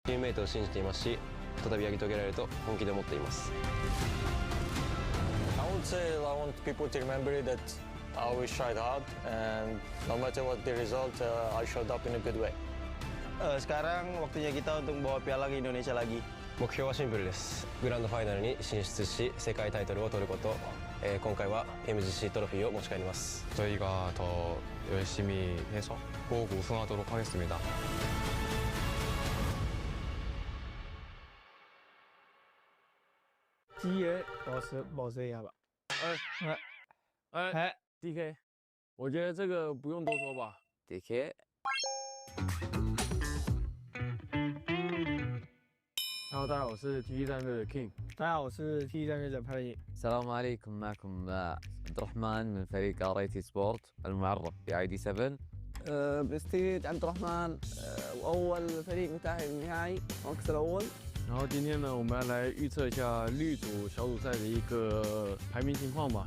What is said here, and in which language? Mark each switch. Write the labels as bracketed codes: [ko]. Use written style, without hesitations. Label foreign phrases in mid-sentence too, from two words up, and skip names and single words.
[ja] ないと信じていますし、再び上げてあげられると本気で思っています。 [en] I would say I want people to remember that I always tried hard, and no matter what the result, I showed up in a good way. [id] Sekarang waktunya kita untuk membawa piala ke Indonesia lagi. [ja] 目標はシンプルです。グランドファイナルに進出し、世界タイトルを取ること。今回は PMGC トロフィーを持ち帰ります。 [ko] 저희가 더 열심히 해서 꼭 우승하도록 하겠습니다. [zh] 鸡爷保持一下吧。 DK， 我觉得这个不用多说吧。 DK。 Hello， 大家好，我是 TT 战队的 King。大家好，我是 TT 战队的派力。 [ar] السلام عليكم معكم عبد الرحمن من فريق RIT سبورت المعرف ب ID7. برستيج عبد الرحمن واول فريق متاهل النهائي المركز الاول. [zh] 然后今天呢，我们要来预测一下绿组小组赛的一个排名情况吧。